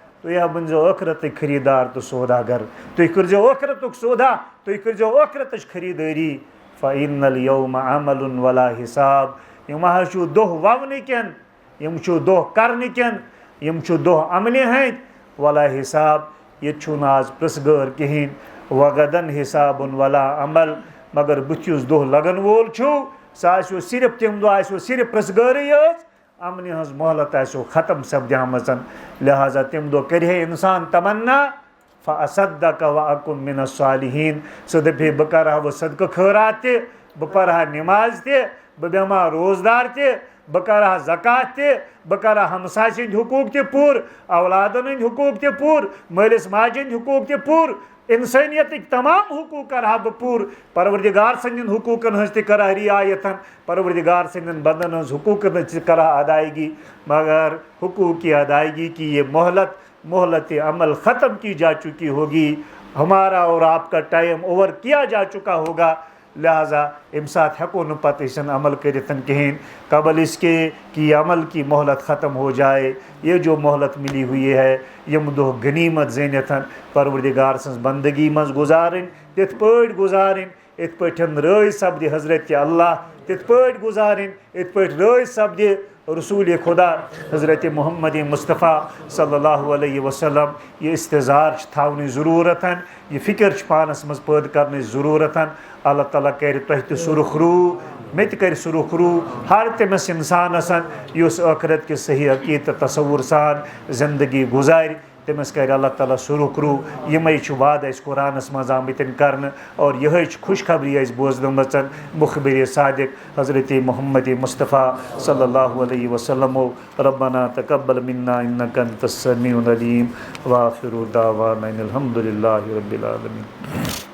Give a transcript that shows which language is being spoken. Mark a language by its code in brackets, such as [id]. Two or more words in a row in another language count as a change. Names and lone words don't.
[ks] تُہۍ بٔنزیو ٲخرتٕکۍ خریٖدار تہٕ سوداگر تُہۍ کٔرزیو ٲخرتُک سودا تُہۍ کٔرزیو ٲخرتٕچ خریٖدٲری [ar] فَإِنَّ الْيَوْمَ عَمَلٌ وَلَا حِساب [ks] یِم حظ چھُو دۄہ وَونہٕ کٮ۪ن یِم چھُو دۄہ کَرنہٕ کٮ۪ن یِم چھُ دۄہ عملہِ ہٕنٛدۍ وَلا حِساب ییٚتہِ چھُنہٕ آز پِرٛژھٕ غٲر کِہیٖنۍ وَغَدَن [ar] حِسابٌ وَلا عمل [ks] مگر بٕتھِ یُس دۄہ لَگَن وول چھُ سُہ آسیو صرف تَمہِ دۄہ آسیو صرف پِرٛژھٕ غٲرٕے یٲژ اَمنہِ ہٕنٛز مۄہلت آسیو ختم سپدیمٕژ لہٰذا تَمہِ دۄہ کَرِ ہے اِنسان تَمنا [ar] فَأَصَدَّقَ وَأَكُن مِنَ الصَّالِحیٖن [ks] سُہ دَپہِ ہے بہٕ کَرٕ ہا وۄنۍ صدقہٕ خٲرات تہِ بہٕ پَرٕ ہا نٮ۪ماز تہِ بہٕ بیٚہمہٕ ہا روزدار تہِ بہٕ کَرٕ ہا زکات تہِ بہٕ کَرٕ ہا ہمساے سٕنٛدۍ حقوٗق تہِ پوٗرٕ اولادَن ہٕنٛدۍ حقوٗق تہِ پوٗرٕ مٲلِس ماجہِ ہٕنٛدۍ حقوٗق تہِ پوٗرٕ اِنسٲنیتٕکۍ تمام حقوٗق کَرٕ ہا بہٕ پوٗرٕ پروردِگار سٕنٛدٮ۪ن حقوٗقَن ہٕنٛز تہِ کَرٕ ہا رعایت پروردِگار سٕنٛدٮ۪ن بنٛدَن ہٕنٛز حقوٗقَن ہٕنٛز تہِ کَرٕ ہا ادائیگی [ur] مگر حقوٗق کی ادائیگی کی یہ مہلت عمل ختم کی جا چکی ہوگی ہمارا اور آپ کا ٹائم اوور کیا جا چکا ہوگا [ks] لہٰذا امہِ ساتہٕ ہٮ۪کو نہٕ پَتہٕ أسۍ عمل کٔرِتھ کِہیٖنۍ [ur] قبل اس کے کہ عمل کی مہلت ختم ہو جائے یہ جو مہلت ملی ہوئی ہے [ks] یِم دۄہ غنیٖمت زیٖنِتھ پروردِگار سٕنٛز بندگی منٛز گُزارٕنۍ تِتھ پٲٹھۍ گُزارٕنۍ یِتھ پٲٹھۍ رٲضۍ سپدِ حضرت اللہ تِتھ پٲٹھۍ گُزارٕنۍ یِتھ پٲٹھۍ رٲضۍ سپدِ رسول خدا حضرت محمد مصطفیٰ [ar] صلی اللہ علیہ وسلم [ks] یہ استظار چھِ تھاونٕچ ضروٗرت یہ فکر چھِ پانس منٛز پٲدٕ کرنٕچ ضروٗرت اللہ تعالیٰ کرِ تۄہہِ تہِ سُرخ روٗ مےٚ تہِ کرِ سُرخ روٗ ہر تٔمِس اِنسانس یُس ٲخرت کِس صحیح عقیٖدٕ تہٕ تصوُر سان زندگی گُزارِ تٔمِس کرِ اللہ تعالیٰ سُرخ روٗ یِمے چھِ وعدٕ اَسہِ قرآنس منٛز آمٕتۍ کرنہٕ اور یِہے چھِ خوشخبری اَسہِ بوزنٲمٕژ مُخبِرِ صادق حضرت محمد مصطفیٰ [ar] صلی اللہ علیہ وسلمو ربنا تقبل منا انک انت السمیع العلیم وآخر دعوانا ان الحمد للہ رب العالمین.